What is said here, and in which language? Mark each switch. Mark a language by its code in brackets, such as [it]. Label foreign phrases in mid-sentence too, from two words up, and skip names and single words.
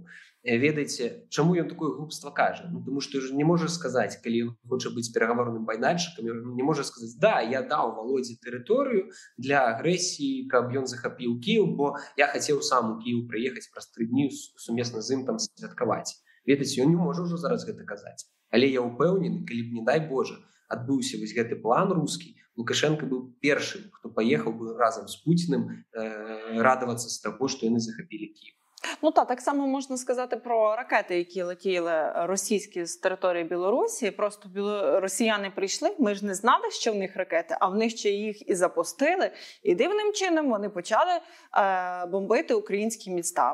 [be] Ведаеце, чаму ён такое глупства кажа? Таму што ж не можа сказаць, калі ён хоча быць перагаворным майданчыкам, ён не можа сказаць: я даў Володзе тэрыторыю для агрэсіі, каб ён захапіў Кіев, бо я хацеў сам у Кіев прыехаць праз 3 дні сумесна з ім там святкаваць. Ведаеце, ён не можа ўжо зараз гэта казаць. Але я ўпэўнены, калі б, не дай Божа, адбыўся вось гэты план рускі, Лукашенко быў першым, хто паехаў бы разам з Пуціным радавацца з таго, што яны захапілі Кіев. [uk] Так само можна сказати про ракети, які летіли російські з території Білорусі. Просто росіяни прийшли, ми ж не знали, що в них ракети, а в них ще їх і запустили. І дивним чином вони почали бомбити українські міста.